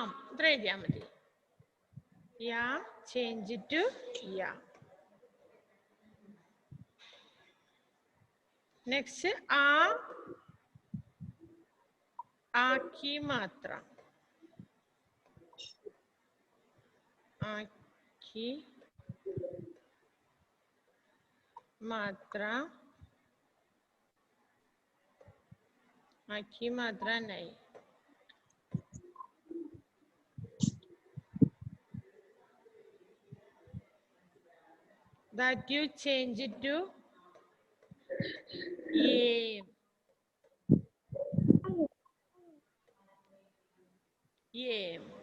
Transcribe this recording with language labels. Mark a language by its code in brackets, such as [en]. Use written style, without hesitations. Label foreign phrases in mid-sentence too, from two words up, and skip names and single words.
[ml] ഇത്ര എഴുതിയാ മതി. യാ [en] change it to ya. [hi] Next आकी मात्रा. आकी मात्रा. आखी मात्रा नहीं. [en] That you change it to yam. Yam.